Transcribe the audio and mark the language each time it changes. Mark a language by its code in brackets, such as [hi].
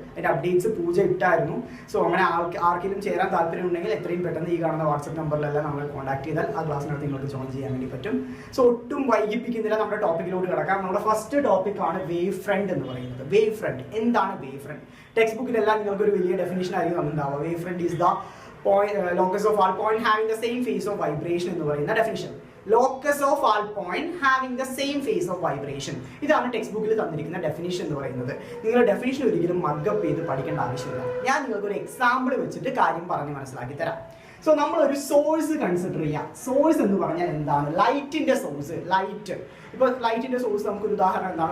[ml] അതിന്റെ അപ്ഡേറ്റ്സ് പൂജ ഇട്ടായിരുന്നു. സോ അങ്ങനെ ആർക്കെങ്കിലും ചേരാൻ താല്പര്യം ഉണ്ടെങ്കിൽ എത്രയും പെട്ടെന്ന് ഈ കാണുന്ന വാട്സ്ആപ്പ് നമ്പറിലെല്ലാം നമ്മളെ കോൺടാക്ട് ചെയ്താൽ ആ ക്ലാസ്സിനകത്ത് നിങ്ങൾക്ക് ജോയിൻ ചെയ്യാൻ വേണ്ടി പറ്റും. സോ ഒട്ടും വൈകിപ്പിക്കുന്നില്ല, നമ്മുടെ ടോപ്പിക്കിലോട്ട് കിടക്കാം. നമ്മുടെ ഫസ്റ്റ് ടോപ്പിക്കാണ് വേവ് ഫ്രണ്ട് എന്ന് പറയുന്നത്. വേവ് ഫ്രണ്ട് എന്താണ്? വേവ് ഫ്രണ്ട് ടെക്സ്റ്റ് ബുക്കിലെല്ലാം നിങ്ങൾക്ക് ഒരു വലിയ ഡെഫിനിഷൻ ആയിരിക്കും ഉണ്ടാവുക. [en] wave front is the locus of all point having the same phase of vibration [ml] എന്ന് പറയുന്ന definition. [en] Locus of all point having the same phase of vibration. [ml] ഇതാണ് text ബുക്കിൽ തന്നിരിക്കുന്ന ഡെഫിനിഷൻ എന്ന് പറയുന്നത്. നിങ്ങൾ ഡെഫിനിഷൻ ഒരിക്കലും മഗ്ഗപ്പ് ചെയ്ത് പഠിക്കേണ്ട ആവശ്യമില്ല. ഞാൻ നിങ്ങൾക്ക് ഒരു എക്സാമ്പിൾ വെച്ചിട്ട് കാര്യം പറഞ്ഞ് മനസ്സിലാക്കി തരാം. സോ നമ്മളൊരു സോഴ്സ് കൺസിഡർ ചെയ്യാം. സോഴ്സ് എന്ന് പറഞ്ഞാൽ എന്താണ്? ലൈറ്റിന്റെ സോഴ്സ്. ലൈറ്റ് ഇപ്പോൾ ലൈറ്റിന്റെ സോഴ്സ് നമുക്കൊരു ഉദാഹരണം എന്താണ്?